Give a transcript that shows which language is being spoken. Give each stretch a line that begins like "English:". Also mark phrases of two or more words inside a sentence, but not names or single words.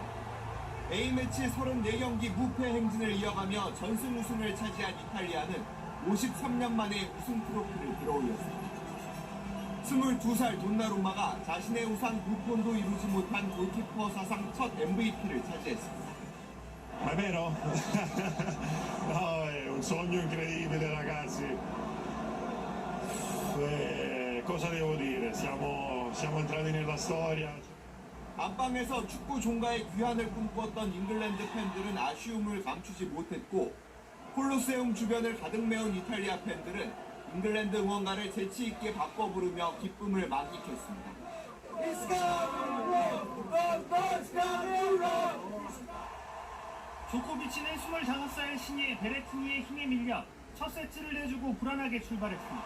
Korean: A매치 34경기 무패 행진을 이어가며 전승 우승을 차지한 이탈리아는 53년 만에 우승 트로피를 들어올렸습니다. 22살 돈나룸마가 자신의 우상 부폰도 이루지 못한 골키퍼 사상 첫 MVP를 차지했습니다.
Italian: Ma è vero? No, è un sogno incredibile, ragazzi. Cosa devo dire? Siamo entrati nella storia.
Korean: 안방에서 축구 종가의 귀환을 꿈꾸었던 잉글랜드 팬들은 아쉬움을 감추지 못했고 콜로세움 주변을 가득 메운 이탈리아 팬들은 잉글랜드 응원가를 재치 있게 바꿔 부르며 기쁨을 만끽했습니다. 조코비치는 25살 신예 베레티니의 힘에 밀려 첫 세트를 내주고 불안하게 출발했습니다.